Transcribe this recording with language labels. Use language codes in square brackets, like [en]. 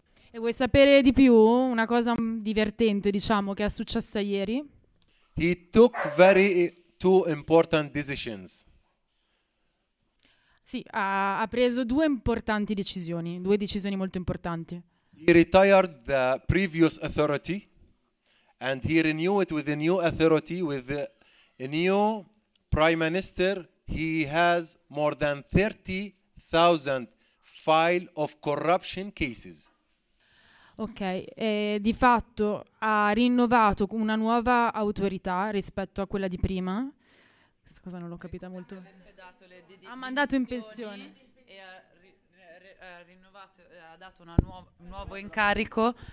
[it] E vuoi sapere di più? Una cosa divertente, diciamo, che è successa ieri. [en] He took two important decisions. [it] Sì, ha preso due importanti decisioni, due decisioni molto importanti. [en] He retired the previous authority and he renewed it with a new authority with a new prime minister. He has more than 30,000 file of corruption cases. [it] Ok, di fatto ha rinnovato una nuova autorità rispetto a quella di prima. Questa cosa non l'ho capita molto. Ha mandato in pensione e ha dato una un nuovo incarico